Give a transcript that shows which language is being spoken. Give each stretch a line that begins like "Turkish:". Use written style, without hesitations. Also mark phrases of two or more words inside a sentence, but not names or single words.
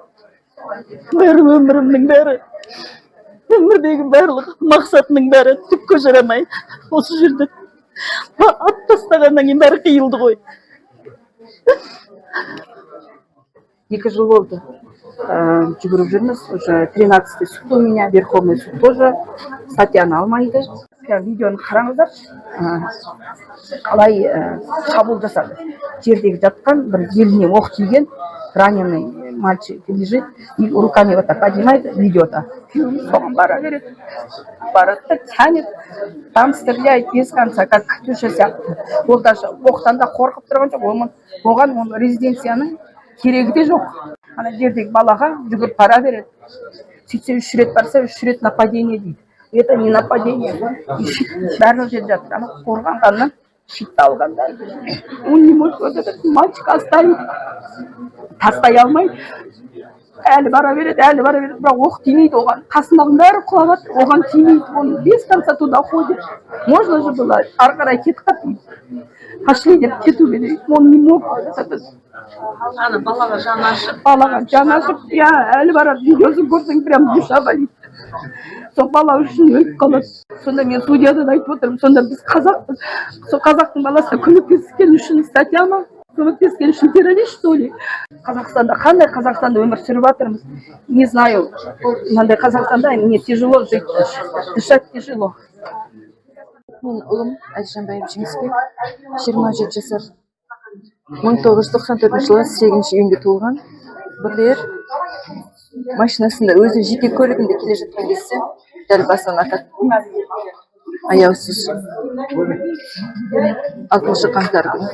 Kazakh: Бәрі өмірімнің бәрі, өмірдегі барлық мақсатының бәрі түкке жарамай осы жерде ат тастағаннан кейін бәрі қиылды ғой. 2 жыл болды. Жүгіріп жүрміз.
Russian: Уже 13-й суд у меня, Верховный суд тоже
Kazakh: статьяны алмайды. Видеоны қараңыздаршы. Қалай шабуыл жасады. Жердегі жатқан бір беліне оқ тиген
Russian: раненый мальчик лежит и руками вот так поднимает, видео-то.
Kazakh: Соған бара береді. Барады,
Russian: тянет, там стреляет без конца, как Катюша сияқты.
Kazakh: Ол даже оқтан да қорқып тұрған жоқ. Оған оның резиденцияның керегі де жоқ. Ана жердегі балаға жүгіріп бара береді. Сөйтсе 3 рет барса, 3 рет нападение дейді.
Russian: Это не нападение.
Kazakh: Барлық жерде жатыр. Ана қорғанғаннан щитті алғанда.
Russian: Он не может вот этот мальчик оставить.
Kazakh: Тастай алмайды. Әлі бара береді, бірақ оқ тимейді оған. Қасындағының бәрі құлап жатыр, оған тимейді.
Russian: Он без конца туда ходит. Можно же было
Kazakh: ары қарай кетіп қап. Пошли деп кету керек.
Russian: Он не мог.
Kazakh: Ана балаға жаны ашып. Балаға жаны ашып, әлі барады. Видеосын көрсең,
Russian: прям душа болит.
Kazakh: Сол бала үшін өліп қалады. Сонда мен судьядан айтып отырмын. Сонда біз қазақпыз. Сол қазақтың баласына көмектескен үшін статья ма? Көмектескен үшін террорист,
Russian: что ли?
Kazakh: Қазақстанда қандай Қазақстанда өмір сүріп жатырмыз?
Russian: Не знаю.
Kazakh: Мынандай Қазақстанда
Russian: мне тяжело жить. Дышать тяжело.
Kazakh: Мен ұлым Әлжанбаев Жеңісбек, 27 жасар. 1994 жылы 8 июньде туылған. Бірлер машинасында өзінің жеке көлігінде келе жатқан кезде дәл басынан атады. Аяусыз. 6 қаңтар күні.